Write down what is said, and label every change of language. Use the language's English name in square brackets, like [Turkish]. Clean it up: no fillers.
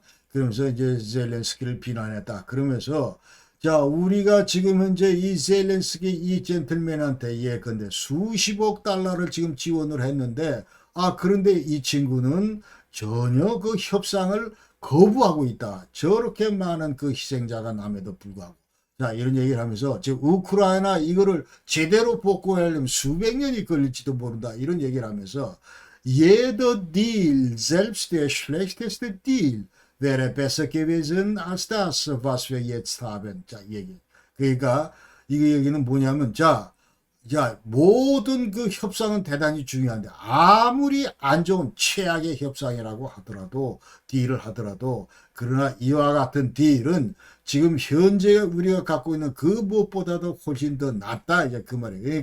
[Korean] 그러면서 이제 젤렌스키를 비난했다. 그러면서 자, 우리가 지금 현재 이 젤렌스키 이 젠틀맨한테 예컨대 수십억 달러를 지금 지원을 했는데 그런데 이 친구는 전혀 그 협상을 거부하고 있다. 저렇게 많은 그 희생자가 남에도 불구하고. 자, 이런 얘기를 하면서 지금 우크라이나 이거를 제대로 복구하려면 수백 년이 걸릴지도 모른다. 이런 얘기를 하면서 [German] jeder Deal, selbst der schlechteste Deal, wäre besser gewesen als das, was wir jetzt haben. [Korean] 자, 얘기. 그러니까 이 얘기는 뭐냐면 자, 모든 그 협상은 대단히 중요한데 아무리 안 좋은 최악의 협상이라고 하더라도 딜을 하더라도 그러나 이와 같은 딜은 지금 현재 우리가 갖고 있는 그 무엇보다도 훨씬 더 낫다 이제 그 말이에요.